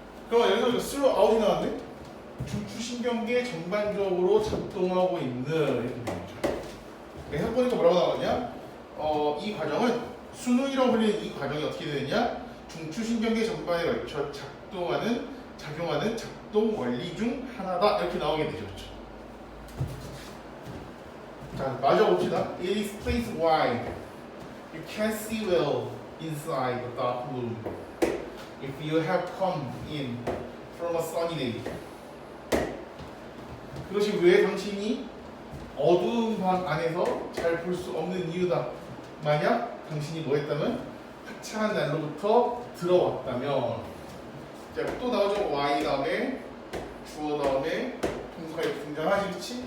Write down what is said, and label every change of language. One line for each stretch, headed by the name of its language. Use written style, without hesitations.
Korean: 그럼 여기서 쓰로 아웃이 나왔네? 중추신경계 전반적으로 작동하고 있는 이렇게 나오죠. 해석 보니까 뭐라고 나왔냐? 이 과정은 수능이라고 불리는 이 과정이 어떻게 되느냐? 중추신경계 전반에 걸쳐 작용하는 작동 원리 중 하나다 이렇게 나오게 되죠. 그렇죠? 자, 마저 봅시다.
English: It explains why you can't see well inside the dark room if you have come in from a sunny day.
Korean: 그것이 왜 당신이 어두운 방 안에서 잘 볼 수 없는 이유다. 만약 당신이 뭐 했다면 화창한 날로부터 들어왔다면. 자, 또 나오죠. Y 다음에 주어 다음에 동사가 이렇게 등장하지, 그렇지?